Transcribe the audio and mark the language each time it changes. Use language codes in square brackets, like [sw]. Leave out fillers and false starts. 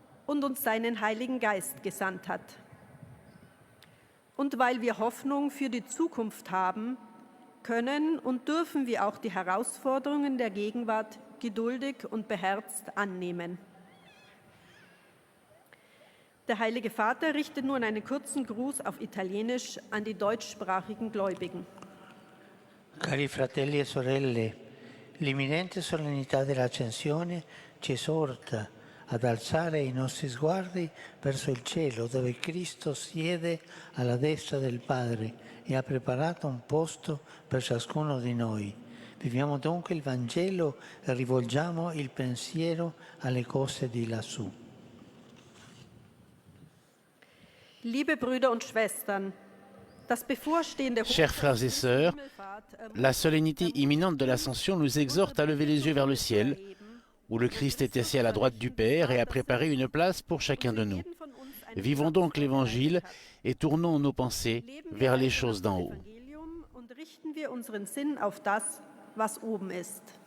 [de] und uns seinen Heiligen Geist gesandt hat. Und weil wir Hoffnung für die Zukunft haben, können und dürfen wir auch die Herausforderungen der Gegenwart geduldig und beherzt annehmen. Der Heilige Vater richtet nun einen kurzen Gruß auf Italienisch an die deutschsprachigen Gläubigen. [it] Cari fratelli e sorelle, l'imminente solennità dell'Ascensione ci esorta ad alzare i nostri sguardi verso il cielo, dove Cristo siede alla destra del Padre e ha preparato un posto per ciascuno di noi. Viviamo dunque il Vangelo e rivolgiamo il pensiero alle cose di lassù. Liebe Brüder und Schwestern, das bevorstehende [fr] Chers frères et sœurs, la solennité imminente de l'Ascension nous exhorte à lever les yeux vers le ciel, où le Christ est assis à la droite du Père et a préparé une place pour chacun de nous. Vivons donc l'Évangile et tournons nos pensées vers les choses d'en haut. [de] Und richten wir unseren Sinn auf das, was oben ist.